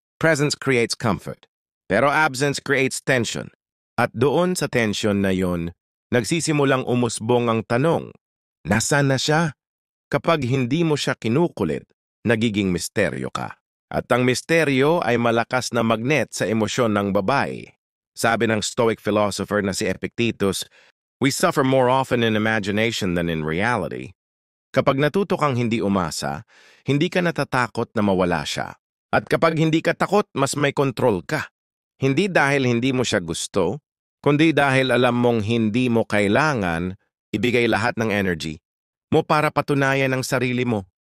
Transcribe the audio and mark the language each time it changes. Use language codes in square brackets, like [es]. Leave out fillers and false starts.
[en] Presence creates comfort. Pero absence creates tension. [tl] At doon sa tension na yon, nagsisimulang umusbong ang tanong, nasaan na siya? Kapag hindi mo siya kinukulit, nagiging misteryo ka. At ang misteryo ay malakas na magnet sa emosyon ng babae. Sabi ng Stoic philosopher na si Epictetus, [en] we suffer more often in imagination than in reality. [tl] Kapag natuto kang hindi umasa, hindi ka natatakot na mawala siya. At kapag hindi ka takot, mas may kontrol ka. Hindi dahil hindi mo siya gusto, kundi dahil alam mong hindi mo kailangan ibigay lahat ng energy mo para patunayan ang sarili mo.